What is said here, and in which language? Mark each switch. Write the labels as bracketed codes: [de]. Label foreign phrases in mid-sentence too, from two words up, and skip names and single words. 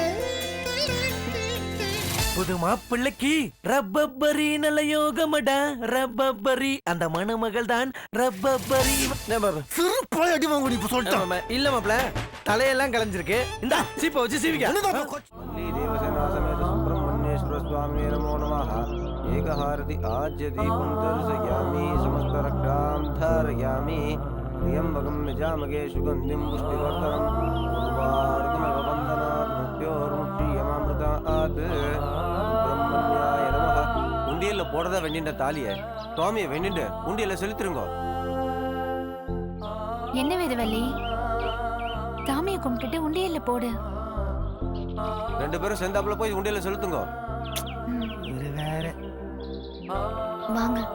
[ta] புது மாப்பிள்ளைக்கு ரப்பரி நல்ல யோகமடா. ரப்பரி அந்த மணமகள் தான் ரப்பரி. சிறுப்பாய் அடி வாங்க இப்ப சொல்லிட்டேன். இல்ல மாப்பிள, தலையெல்லாம் கலைஞ்சிருக்கு. இந்த சீப்பை வச்சு சீவிக்க. [sa] स्वामी नमो नमः। एकहारति आज्य दीपं दर्शयामि समस्त रक्षां धारयामि। त्र्यम्बकं यजामहे सुगन्धिं पुष्टिवर्धनम् उर्वारुकमिव वन्दनात् मृत्योर्मुक्षीयमामृतात्। ब्रह्मण्याय नमः। [ta] உண்டியல்ல போடுறதா வெண்ணின்ற தாலிய சுவாமியை வெண்ணிட்டு உண்டியல்ல செலுத்திருங்கோ. என்ன வேதவள்ளி, சாமியை கும்பிட்டுட்டு உண்டியல்ல போடு. ரெண்டு பேரும் சேர்ந்தாப்புல போய் உண்டியல்ல செலுத்துங்கோ. வாங்க.